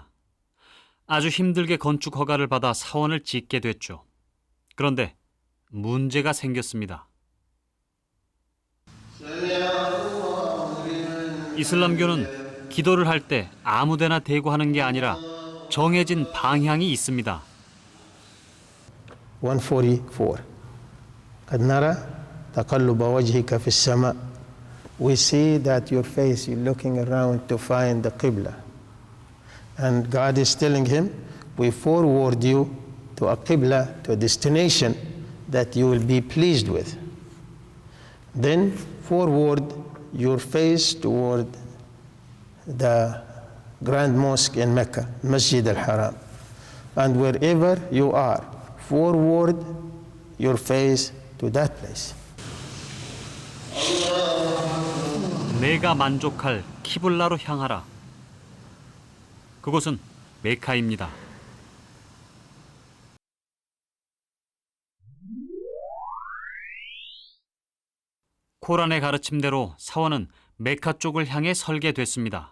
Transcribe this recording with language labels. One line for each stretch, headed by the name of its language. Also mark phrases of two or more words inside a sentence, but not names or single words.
Korean: 아주 힘들게 건축 허가를 받아 사원을 짓게 됐죠. 그런데 문제가 생겼습니다. 이슬람교는 기도를 할 때 아무데나 대고 하는 게 아니라 정해진 방향이 있습니다.
Arabic: 144 قد نرى تقلب وجهك في السماء.
English: We see that your face, you're looking around to find the Qibla. And God is telling him, we forward you to a Qibla, to a destination that you will be pleased with. Then forward your face toward the Grand Mosque in Mecca, Masjid al-Haram. And wherever you are, forward your face to that place.
Korean: 내가 만족할 키블라로 향하라. 그곳은 메카입니다. 코란의 가르침대로 사원은 메카 쪽을 향해 설계됐습니다.